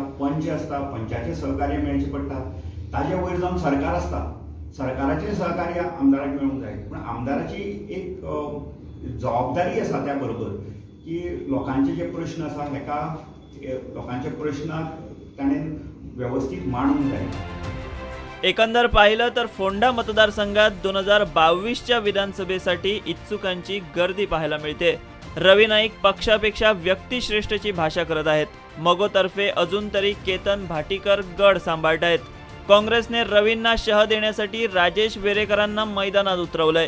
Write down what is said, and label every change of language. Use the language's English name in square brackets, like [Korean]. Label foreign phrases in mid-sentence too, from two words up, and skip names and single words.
[Konkani] पंच आसता, पंचाचें सहकार्य मेळचें पडटा. ताजे वयर जावन सरकार आसता, सरकाराचें सहकार्य आमदाराक मेळूंक जाय. पूण आमदाराची एक जबाबदारी आसा त्या बरोबर की लोकांचे जे प्रश्न आसा हेका लोकांच्या प्रश्नाक ताणें व्यवस्थीत मांडूंक जाय. [Marathi] एकंदर पाहिलं तर फोंडा मतदारसंघात 2022च्या विधानसभेसाठी इच्छुकांची गर्दी पाहायला मिळते. रवी नाईक पक्षापेक्षा व्यक्तिश्रेष्ठची भाषा करत आहेत. मगोतर्फे अजून तरी केतन भाटीकर गड सांभाळतायत. काँग्रेसने रवींना शह देण्यासाठी राजेश वेरेकरांना मैदानात उतरवलंय.